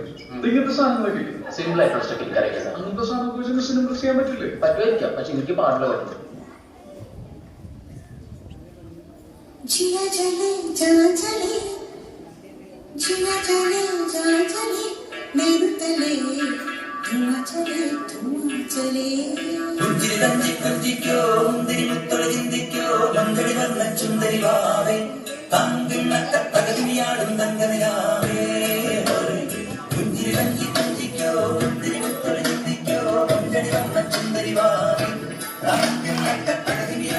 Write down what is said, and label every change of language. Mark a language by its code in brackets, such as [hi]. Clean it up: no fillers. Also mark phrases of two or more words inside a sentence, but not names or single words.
[ml] ഇങ്ങനത്തെ സാധനങ്ങളൊക്കെ സിമ്പിൾ ആയിട്ടുള്ള സ്റ്റെപ്പ് എനിക്കറിയാം സാർ. അങ്ങനത്തെ സാധനം സിമ്പിൾ ചെയ്യാൻ പറ്റില്ലേ? പറ്റുമായിരിക്കാം, പക്ഷെ എനിക്ക് പാടില്ല പറ്റും. [hi] जिया चले जा चले जिया चले जा चले मेरू तले धुआं चले [ml] കുഞ്ചിരി തഞ്ചി കുഞ്ചിക്കോ മുന്തിരി മുത്തൊളി ചിന്തിക്കോ പന്തടി വന്ന ചുന്ദരി വാവേ തങ്കിണ്ണത്ത പകതിനിയാടും തങ്കനിലാവേ കുഞ്ചിരി തഞ്ചി കുഞ്ചിക്കോ മുന്തിരി മുത്തൊളി ചിന്തിക്കോ പന്തടി വന്ന ചുന്ദരി വാവേ തങ്കിണ്ണത്ത